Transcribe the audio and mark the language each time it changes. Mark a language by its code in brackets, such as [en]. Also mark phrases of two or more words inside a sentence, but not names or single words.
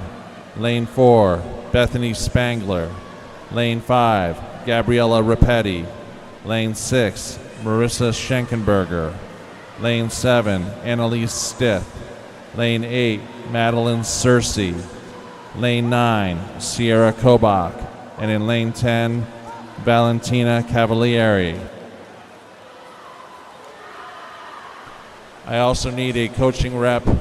[en] Lane 4, Bethany Spangler. Lane 5, Gabriella Rapetti. Lane 6, Marissa Schenkenberger. Lane 7, Annalise Stith. Lane 8, Madeline Searcy. Lane 9, Sierra Kobach. And in lane 10, Valentina Cavalieri. I also need a coaching rep.